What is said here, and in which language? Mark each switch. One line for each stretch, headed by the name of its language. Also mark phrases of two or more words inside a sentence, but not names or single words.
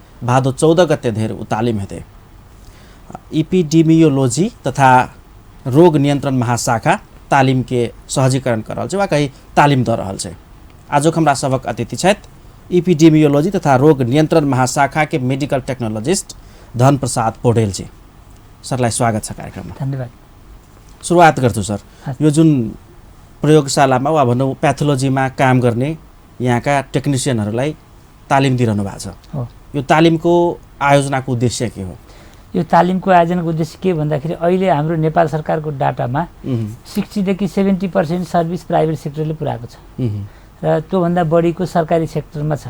Maithili: भादो 14 गते धरि उ तालीम हेतै। इपिडेमियोलॉजी तथा रोग नियंत्रण महाशाखा तालीम के सहजीकरण कर रहल छे वा कहीं तालीम द रहल छे। आजुक हमरा सबक अतिथि छथि इपिडेमियोलॉजी तथा रोग नियंत्रण महाशाखा के
English: medical technologist
Maithili: धन प्रसाद पौडेल जी।
Nepali: सरलाई स्वागत छ कार्यक्रममा। धन्यवाद। सुरुवात गर्छु सर, यो जुन प्रयोगशालामा वा भनौँ पैथोलॉजीमा काम गर्ने यहाँका टेक्निशियनहरूलाई तालिम दिइरहनु भएको छ। यो तालिमको आयोजनाको उद्देश्य के हो? यो तालिमको आयोजनाको उद्देश्य के भन्दाखेरि अहिले हाम्रो नेपाल सरकारको डाटामा 60 देखि 70%
English: service private sector
Nepali: पुर्याएको छ र त्योभन्दा बढीको सरकारी सेक्टरमा छ।